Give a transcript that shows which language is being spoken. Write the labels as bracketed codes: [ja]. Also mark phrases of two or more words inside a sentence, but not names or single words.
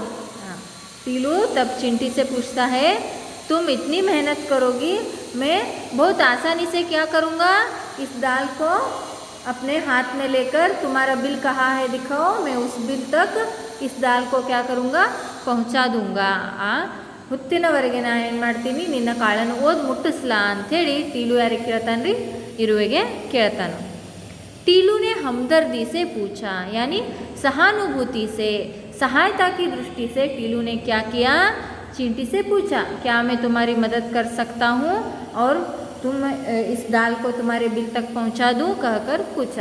[hi] हाँ, टीलू तब चिंटी से पूछता है, तुम इतनी मेहनत करोगी, मैं बहुत आसानी से क्या करूँगा, इस दाल को अपने हाथ में लेकर, तुम्हारा बिल कहाँ है दिखाओ, मैं उस बिल तक इस दाल को क्या करूँगा, पहुँचा दूँगा। [kn] ಹುತ್ತಿನವರೆಗೆ ನಾ ಏನು ಮಾಡ್ತೀನಿ, ನಿನ್ನ ಕಾಳನ್ನು ಓದಿ ಮುಟ್ಟಿಸ್ಲಾ ಅಂಥೇಳಿ टीलू ಯಾರಿಗೆ ಕೇಳ್ತಾನ್ರಿ, ಇರುವೆಗೆ ಕೇಳ್ತಾನೆ। [hi] टीलू ने हमदर्दी से पूछा, यानी सहानुभूति से, सहायता की दृष्टि से टीलू ने क्या किया, चींटी से पूछा, क्या मैं तुम्हारी मदद कर सकता हूँ और तुम इस दाल को तुम्हारे बिल तक पहुँचा दूँ, कहकर पूछा।